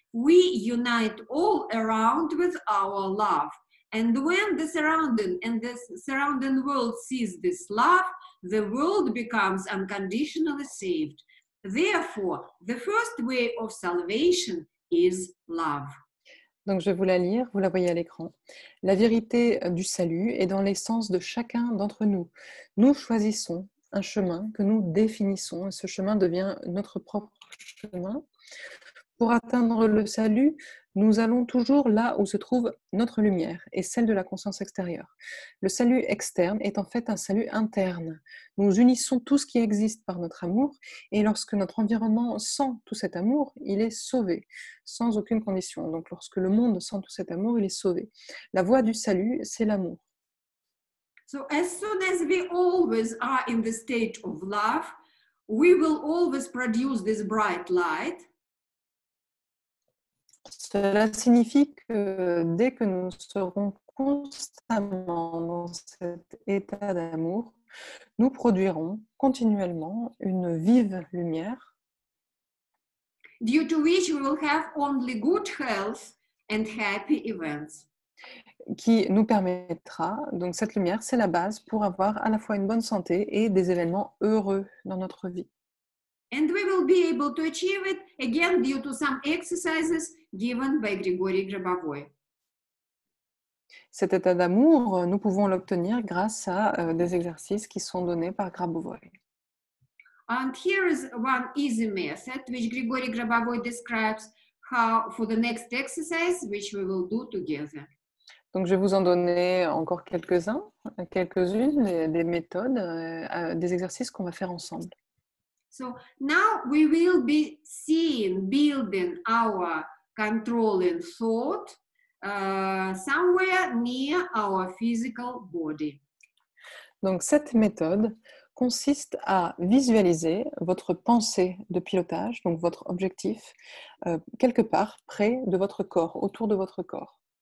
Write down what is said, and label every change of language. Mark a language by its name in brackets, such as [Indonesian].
[English] We unite all around with our love. And when the surrounding world sees this love, the world becomes unconditionally saved. Therefore, the first way of salvation is love. [French] Donc, je vais vous la lire, vous la voyez à l'écran. La vérité du salut est dans l'essence de chacun d'entre nous. Nous choisissons un chemin que nous définissons et ce chemin devient notre propre chemin. Pour atteindre le salut, nous allons toujours là où se trouve notre lumière et celle de la conscience extérieure. Le salut externe est en fait un salut interne. Nous unissons tout ce qui existe par notre amour et lorsque notre environnement sent tout cet amour, il est sauvé, sans aucune condition. Donc lorsque le monde sent tout cet amour, il est sauvé. La voie du salut, c'est l'amour. [English] So as soon as we always are in the state of love, we will always produce this bright light. [French] Cela signifie que dès que nous serons constamment dans cet état d'amour, nous produirons continuellement une vive lumière [English] Due to which we will have only good health and happy events. [French] qui nous permettra, donc cette lumière, c'est la base pour avoir à la fois une bonne santé et des événements heureux dans notre vie. [English] And we will be able to achieve it again due to some exercises given by Grigory Grabovoy. [French] Cet état d'amour, nous pouvons l'obtenir grâce à des exercices qui sont donnés par Grabovoy. [English] And here is one easy method which Grigory Grabovoy describes how for the next exercise which we will do together. [French] Donc, je vais vous en donner encore quelques-unes, des méthodes, des exercices qu'on va faire ensemble. [English] So now we will be building our controlling thought somewhere near our physical body. [French] Donc, cette méthode consiste à visualiser votre pensée de pilotage, donc votre objectif, quelque part près de votre corps, autour de votre corps.